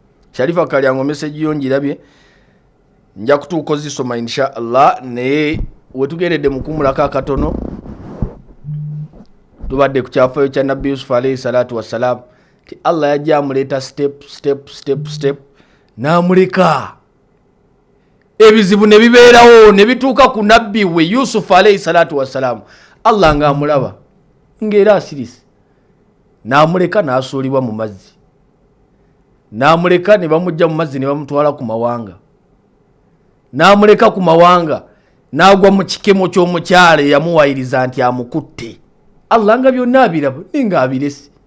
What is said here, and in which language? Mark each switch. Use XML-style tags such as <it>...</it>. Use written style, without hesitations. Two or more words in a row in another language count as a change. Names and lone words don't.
<lg>Sharifa Kalyango message yo njirabye nja kutuuko zisoma</lg> <ar>إن شاء الله</ar> <lg>ne wetugeredde mukumulaka katono tubadde ku kyafayo kya Nabbi Yusuf</lg> <ar>عليه الصلاة والسلام</ar> <lg>ti Allah yajja amuleta step n'amuleka ebizibu ne bibeerawo ne bituuka ku nabbi we Yusuf</lg> <ar>عليه الصلاة والسلام</ar> <lg>Allah nga amulaba ng'era asirise n'amuleka n'asuulibwa mu mazzi n'amuleka ne bamujja mu mazzi ne bamutwala ku mawanga n'amuleka ku mawanga n'agwa mu kikemo ky'omukyala yamuwayiriza nti amukutte Allah nga byonna abiraba ninga abirese</lg>